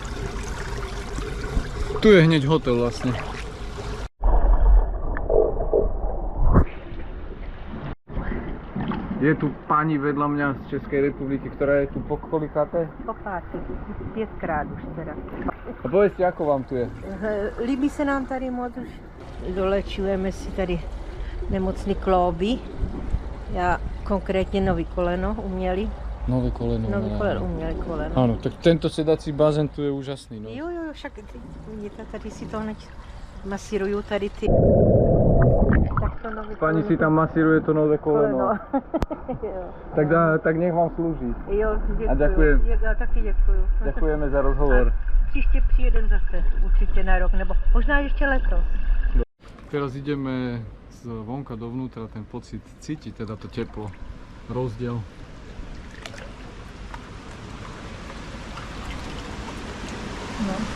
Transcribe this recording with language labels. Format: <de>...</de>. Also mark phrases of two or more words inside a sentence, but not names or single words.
<sk>Tu je hneď hotel vlastne. Je tu pani vedľa mňa z Českej republiky, ktorá je tu po kolikáte?</sk> <cs>Po páté, 5krát už teda.</cs> <sk>A povedzte, ako vám tu je?</sk> <cs>Líbí se nám tady moc, už dolečujeme si tady nemocný klouby. Já konkrétně nový koleno uměli.</cs> <sk>Nové koleno.</sk> <cs>Nový koleno, uměli koleno.</cs> <sk>Áno, tak tento sedací bazén tu je úžasný. No.</sk> <cs>Jo, však vidíte, tady si to hned masírují tady ty. Tak to nový</cs> <sk>Pani si tam masíruje to nové koleno. Tak nech vám slúži.</sk> <cs>Jo, děkuju.</cs> <sk>A ďakujem.</sk> <cs>Já taky děkuju.</cs> <sk>Ďakujeme za rozhovor.</sk> <cs>A příště přijedem zase, určitě na rok, nebo možná ještě letos.</cs> <sk>Teraz ideme z vonka dovnútra, ten pocit cítiť, teda to teplo, rozdiel. No.</sk>